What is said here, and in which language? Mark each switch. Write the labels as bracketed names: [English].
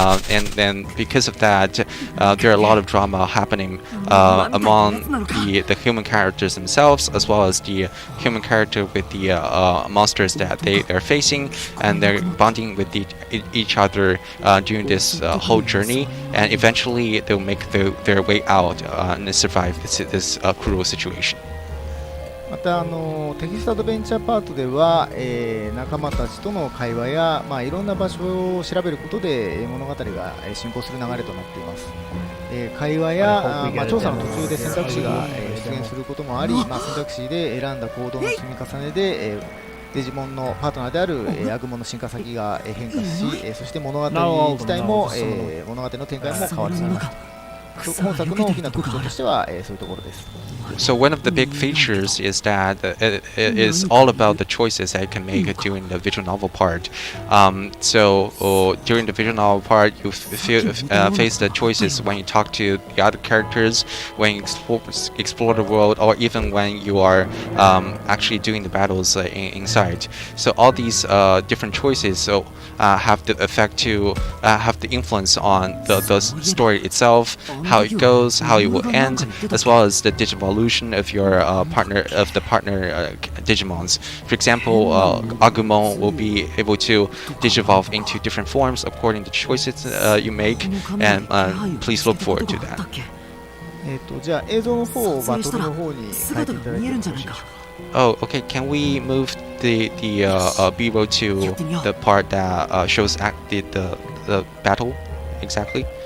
[English] and then because of that, there are a lot of drama happening among the human characters themselves, as well as the human character with the monsters that they're facing, and they're bonding with each other during this whole journey, and eventually they'll make their way out and survive this cruel situation. [Japanese] またテキストアドベンチャーパートでは、仲間たちとの会話や、いろんな場所を調べることで物語が進行する流れとなっています。会話や、調査の途中で選択肢が、出現することもあり、選択肢で選んだ行動の積み重ねで、デジモンのパートナーである、アグモンの進化先が変化し、そして物語自体も、物語の展開も変わっています。本作の大きな特徴としては、そういうところです。 [English] So one of the big features is that it is all about the choices that you can make during the visual novel part. So during the visual novel part, you face the choices when you talk to the other characters, when you explore the world, or even when you are actually doing the battles inside. So all these different choices have the effect to have the influence on the story itself, how it goes, how it will end, as well as the digivolution of your partner Digimons. For example, Agumon will be able to digivolve into different forms according to choices you make, and please look forward to that. [Japanese] じゃあ映像の方をバトルの方に変えていただいてよろしいでしょうか。 [English] Oh, okay. Can we move the B-roll to the part that shows the battle exactly?